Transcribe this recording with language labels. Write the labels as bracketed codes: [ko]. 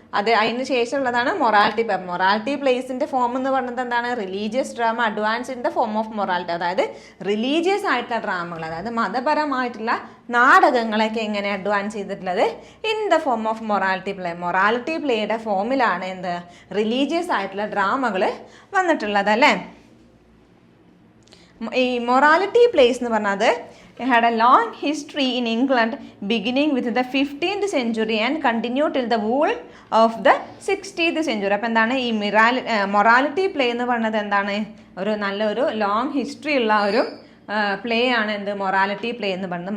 [ml] അതിന് ശേഷമുള്ളതാണ് morality പ്ലേസിന്റെ form എന്ന് പറയുന്നത് എന്താണ്, [en] Religious drama advance in the form of morality. [ml] അതായത് റിലീജിയസ് ആയിട്ടുള്ള ഡ്രാമകൾ, അതായത് മതപരമായിട്ടുള്ള നാടകങ്ങളൊക്കെ എങ്ങനെ അഡ്വാൻസ് ചെയ്തിട്ടുള്ളത് [en] In the form of morality play. [ml] Morality പ്ലേയുടെ ഫോമിലാണ് എന്ത് റിലീജിയസ് ആയിട്ടുള്ള ഡ്രാമകൾ വന്നിട്ടുള്ളത് അല്ലേ. ഈ മൊറാലിറ്റി പ്ലേസ് എന്ന് പറഞ്ഞത് [en] had a long history in England beginning with the 15th century and continued till the whole of the 16th century. [ml] അപ്പോൾ എന്താണ് ഈ മൊറാലിറ്റി പ്ലേ എന്ന് പറയുന്നത് എന്താണ്, ഒരു നല്ലൊരു ലോങ് ഹിസ്റ്ററി ഉള്ള ഒരു പ്ലേ ആണ് എന്ത് മൊറാലിറ്റി പ്ലേ എന്ന് പറയുന്നത്.